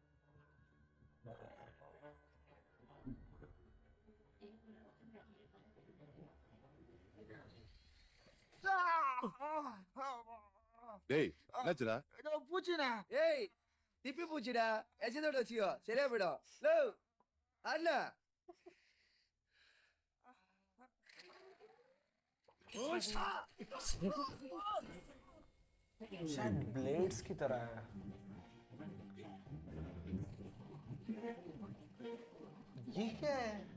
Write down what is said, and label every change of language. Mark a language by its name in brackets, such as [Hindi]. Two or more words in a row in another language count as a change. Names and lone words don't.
[Tamil] டேய் என்னாச்சுடா? பூச்சிடா. ஏய் திப்பி பூச்சிடா. எச்சதோட வச்சியோ சரியா போயிடும். லோ அண்ணா. [Hindi] शायद ब्लेड्स की तरह है। ये क्या है?